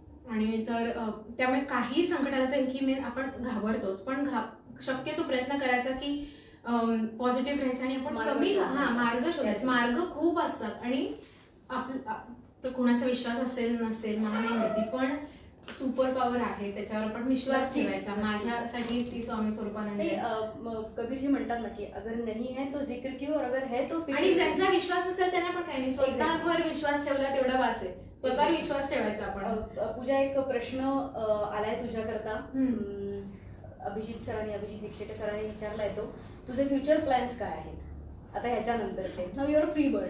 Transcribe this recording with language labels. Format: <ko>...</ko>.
<mr>आणि तर त्यामुळे काही संकट आलं तर की आपण घाबरतोच, पण शक्यतो प्रयत्न करायचा की पॉझिटिव्ह राहायचं आणि आपण मार्ग शोधायचा. मार्ग खूप असतात आणि कुणाचा विश्वास असेल नसेल मला नाही माहिती, पण सुपर पॉवर आहे त्याच्यावर आपण विश्वास ठेवायचा. माझ्यासाठी ती स्वामी स्वरूपानंद. कबीरजी म्हणतात ना की</mr> <hi>अगर नाही है तो जिक्र क्यों और अगर है तो</hi> <mr>आणि ज्यांचा विश्वास असेल त्यांना पण काही नाही. स्वतःवर विश्वास ठेवला तेवढा वास आहे. स्वतःवर विश्वास ठेवायचा आपण. पूजा एक प्रश्न आलाय तुझ्याकरता. अभिजित दीक्षित सरांनी विचारलाय तो, तुझे फ्युचर प्लॅन्स काय आहेत आता ह्याच्यानंतरचे?</mr> <en>Now your free bird.</en>